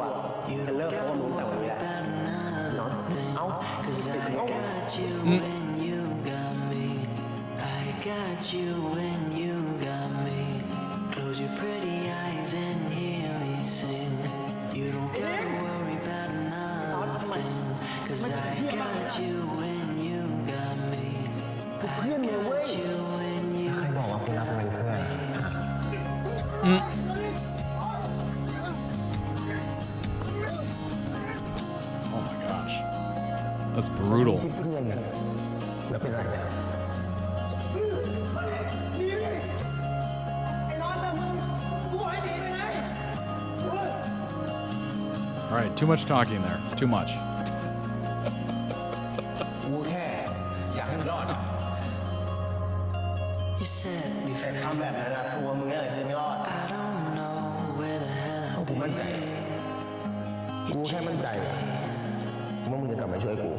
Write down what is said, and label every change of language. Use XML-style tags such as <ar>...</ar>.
<th>อ่ะจะเลิกเพราะว่ามึงแต่วันนี้แหละเนาะเอ้า</th> <en>Cause I got you when you got me. I got you when you got me. Close your pretty eyes and hear me sing. You don't gotta worry about nothing. Cause I got you when you got me. I got you when you</en> <th>ใครบอกว่ากูรักมันเพื่อน</th> <en>Oh my gosh. That's brutal.</en> <th>เพื่อนกันแล้วเป็นอะไรเนี่ย</th> <en>All right, too much talking there. Too much.</en> <th>กูแค่อยากให้มึงรอด</th> <en>You set me</en> <th>แต่</th> <en>free.</en> <th>ทำแบบนั้นนะตัวมึงอะไรคือไม่รอด</th> <en>I don't know where the hell</en> <th>กูมั่นใจ กูแค่มั่นใจว่ามึงจะกลับมาช่วยกู</th>